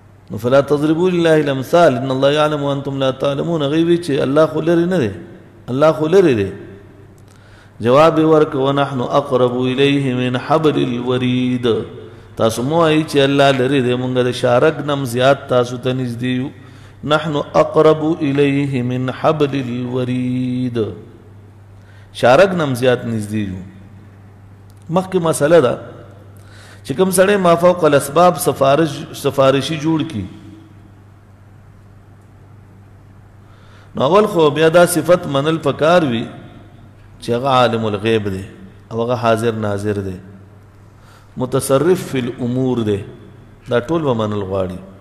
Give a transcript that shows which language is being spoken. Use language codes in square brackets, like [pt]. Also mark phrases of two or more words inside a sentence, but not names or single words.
[ar] نو فلا تضربوا لله الامثال ان الله يعلم وانتم لا تعلمون. [ps] غیبی چې الله خو لري نه دی، الله خو لري دی. جواب ورک [ar] ونحن اقرب الیه من حبل الورید. [ps] تاسو مو ای چې الله لري دی، مونږ د شارک نم زیات تاسو ته نږدې یو. [ar] نحن اقرب الیه من حبل الورید، [ps] شارک نم زیات نږدې یو. مخکې مسله ده چې کوم سړی [ar] ما فوق الاسباب [ps] سفارشي جوړ کی، نو اول خو بیا دا صفت منل پکار وي چې هغه [ar] عالم الغیب [ps] دی او هغه حاضر ناظر دی، [ar] متصرف فی الامور [ps] دی، دا ټول به منل غواړي.